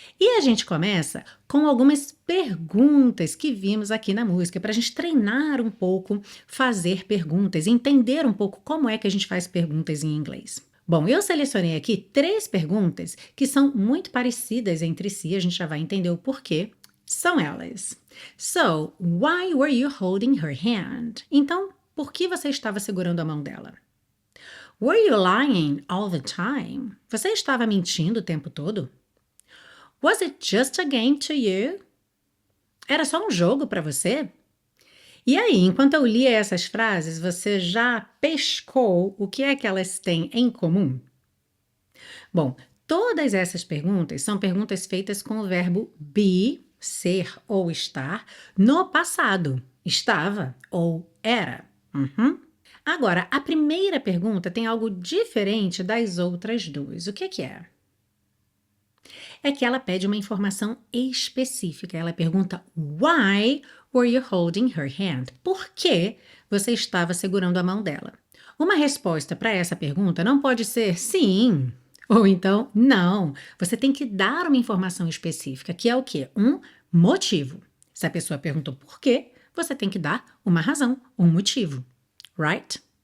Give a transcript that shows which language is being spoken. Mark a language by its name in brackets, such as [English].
[Portuguese] E a gente começa com algumas perguntas que vimos aqui na música, para a gente treinar um pouco, fazer perguntas, entender um pouco como é que a gente faz perguntas em inglês. Bom, eu selecionei aqui 3 perguntas que são muito parecidas entre si, a gente já vai entender o porquê. São elas. [English] So, why were you holding her hand? [Portuguese] Então, por que você estava segurando a mão dela? [English] Were you lying all the time? [Portuguese] Você estava mentindo o tempo todo? [English] Was it just a game to you? [Portuguese] Era só um jogo para você? E aí, enquanto eu lia essas frases, você já pescou o que é que elas têm em comum? Bom, todas essas perguntas são perguntas feitas com o verbo be, ser ou estar, no passado. Estava ou era. Agora, a primeira pergunta tem algo diferente das outras duas. O que é? É que ela pede uma informação específica. Ela pergunta: [English] Why were you holding her hand? [Portuguese] Por que você estava segurando a mão dela? Uma resposta para essa pergunta não pode ser sim ou então não. Você tem que dar uma informação específica, que é o quê? Um motivo. Se a pessoa perguntou por quê, você tem que dar uma razão, um motivo. Right?